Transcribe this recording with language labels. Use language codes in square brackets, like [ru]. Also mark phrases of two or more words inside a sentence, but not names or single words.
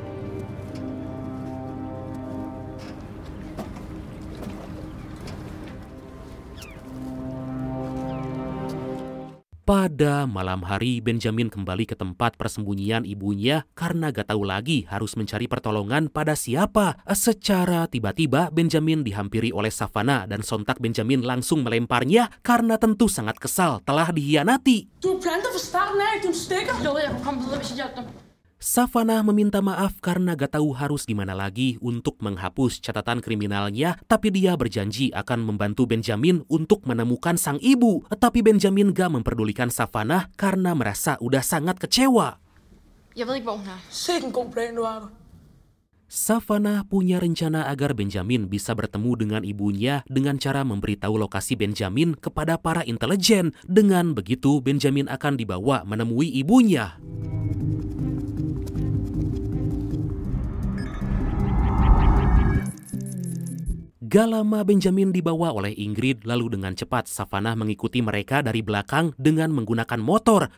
[id] Pada malam hari, Benjamin kembali ke tempat persembunyian ibunya karena gak tahu lagi harus mencari pertolongan pada siapa. Secara tiba-tiba, Benjamin dihampiri oleh Savannah dan sontak Benjamin langsung melemparnya karena tentu sangat kesal telah dikhianati. [da] Du planter fra starten af, du stikker. Jo, jeg kunne komme videre, hvis jeg hjalp dem. [id] Savannah meminta maaf karena gak tahu harus gimana lagi untuk menghapus catatan kriminalnya, tapi dia berjanji akan membantu Benjamin untuk menemukan sang ibu. Tapi Benjamin gak memperdulikan Savannah karena merasa udah sangat kecewa. [da] Jeg ved ikke, hvor hun er. Sikke en god plan, du har. [id] Savannah punya rencana agar Benjamin bisa bertemu dengan ibunya dengan cara memberitahu lokasi Benjamin kepada para intelijen. Dengan begitu, Benjamin akan dibawa menemui ibunya. Gak lama Benjamin dibawa oleh Ingrid, lalu dengan cepat Savannah mengikuti mereka dari belakang dengan menggunakan motor.